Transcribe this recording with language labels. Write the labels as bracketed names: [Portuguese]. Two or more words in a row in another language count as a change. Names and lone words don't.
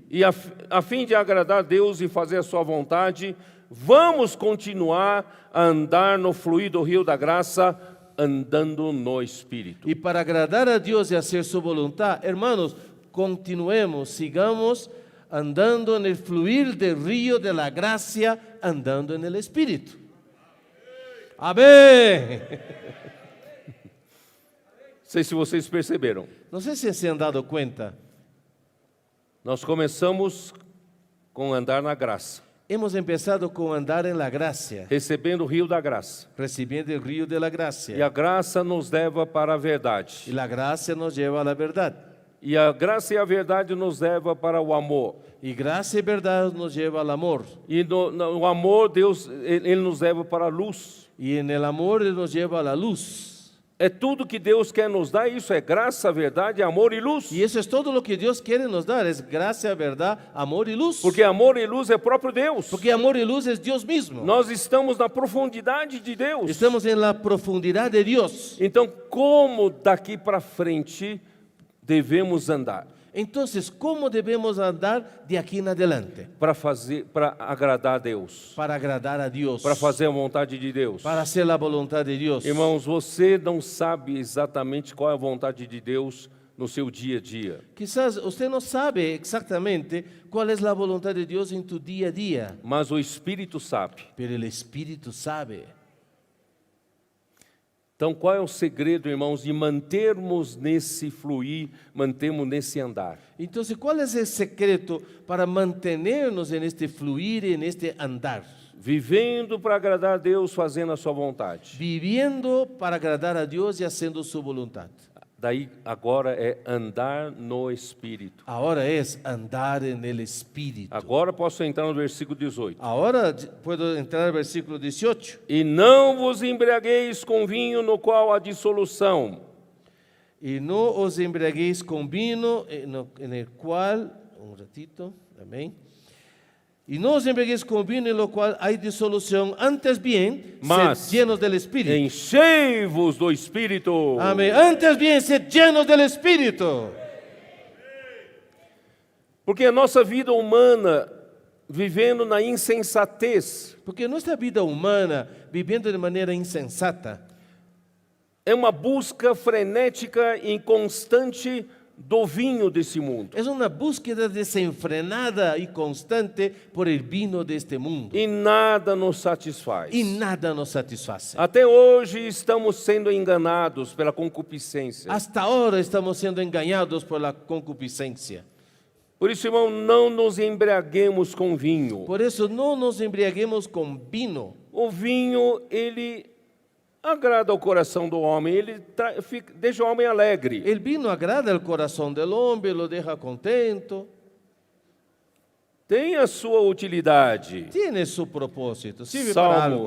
[Portuguese] E a fim de agradar a Deus e fazer a sua vontade, vamos continuar a andar no fluir do rio da graça, andando no Espírito. [Spanish] Y para agradar a Dios y hacer su voluntad, hermanos, continuemos, sigamos andando en el fluir del río de la gracia, andando en el Espíritu. Amén. [Portuguese] Não sei se vocês perceberam. [Spanish] No sé si se han dado cuenta. [Portuguese] Nós começamos com andar na graça. [Spanish] hemos empezado con andar en la gracia, [Portuguese] recebendo o rio da graça. [Spanish] recibiendo el río de la [Portuguese] E a [Spanish] gracia. [Portuguese] graça nos leva para a [Spanish] Y [Portuguese] verdade. [Spanish] la gracia nos lleva a la verdad. [Portuguese] E a graça e a verdade nos leva para o amor. [Spanish] Y gracia y verdad nos lleva al amor. [Portuguese] E no amor, Deus, ele nos leva para a luz. [Spanish] Y en el amor Él nos lleva a la luz. [Portuguese] É tudo que Deus quer nos dar, isso é graça, verdade, amor e luz. [Spanish] Y eso es todo lo que Dios quiere nos dar, es gracia, verdad, amor y luz. [Portuguese] Porque amor e luz é próprio Deus. [Spanish] Porque amor y luz es Dios mismo. [Portuguese] Nós estamos na profundidade de Deus. [Spanish] Estamos en la profundidad de Dios. [Portuguese] Então, como daqui para frente devemos andar? [Spanish] Entonces, ¿cómo debemos andar de aquí en adelante? [Portuguese] Para agradar a Deus, [Spanish] Para agradar a Dios, [Portuguese] para fazer a vontade de Deus. [Spanish] para hacer la voluntad de Dios. [Portuguese] Irmãos, você não sabe exatamente qual é a vontade de Deus no seu dia a dia, [Spanish] Quizás usted no sabe exactamente cuál es la voluntad de Dios en tu día a día, [Portuguese] mas o Espírito sabe. [Spanish] pero el Espíritu sabe. [Portuguese] Então, qual é o segredo, irmãos, de mantermos nesse fluir, mantermos nesse andar? [Spanish] Entonces, ¿cuál es el secreto para mantenernos en este fluir, en este andar? [Portuguese] Vivendo para agradar a Deus, fazendo a sua vontade. [Spanish] Viviendo para agradar a Dios y haciendo su voluntad. [Portuguese] Daí, agora é andar no Espírito. [Spanish] Ahora es andar en el Espíritu. [Portuguese] Agora posso entrar no versículo 18. [Spanish] Ahora puedo entrar al versículo 18. [Portuguese] E não vos embriagueis com vinho no qual há dissolução, [Spanish] Y no os embriaguéis con vino en el cual, un ratito, amén. Y no os embriaguéis con vino en lo cual hay disolución, antes bien, [Portuguese] Mas [Spanish] sed llenos del Espíritu. [Portuguese] enchei-vos do Espírito. [Spanish] Amén. Antes bien, sed llenos del Espíritu. [Portuguese] Porque a nossa vida humana, vivendo na insensatez, [Spanish] Porque nuestra vida humana, viviendo de manera insensata, [Portuguese] é uma busca frenética e constante do vinho desse mundo. [Spanish] es una búsqueda desenfrenada y constante por el vino de este mundo. [Portuguese] E nada nos satisfaz. [Spanish] Y nada nos satisface. [Portuguese] Até hoje estamos sendo enganados pela concupiscência. [Spanish] Hasta ahora estamos siendo engañados por la concupiscencia. [Portuguese] Por isso, irmão, não nos embriaguemos com vinho. [Spanish] Por eso no nos embriaguemos con vino. [Portuguese] O vinho, ele agrada ao coração do homem, ele deixa o homem alegre. [Spanish] El vino agrada el corazón del hombre, lo deja contento, [Portuguese] Tem a sua utilidade. [Spanish] tiene su propósito, sirve para algo.